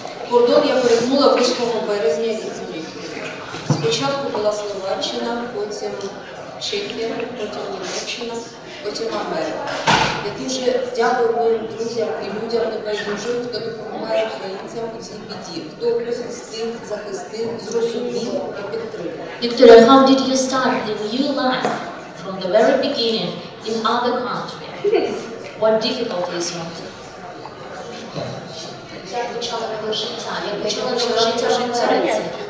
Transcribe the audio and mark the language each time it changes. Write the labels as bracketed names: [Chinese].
[Ukrainian] Кордон я перетнула 8 березня і приїхала. Спочатку була Словаччина, потім Чехія, потім Німеччина, потім Америка. Я дуже дякую моїм друзям і людям небайдужим, хто допомагає українцям у цій біді, хто захистив, зрозумів і підтримав. [English] Victoria, how did you start the new life from the very beginning in other country? What difficulties you had? [Ukrainian] Як почала нове життя? Як почала нове життя в Америці?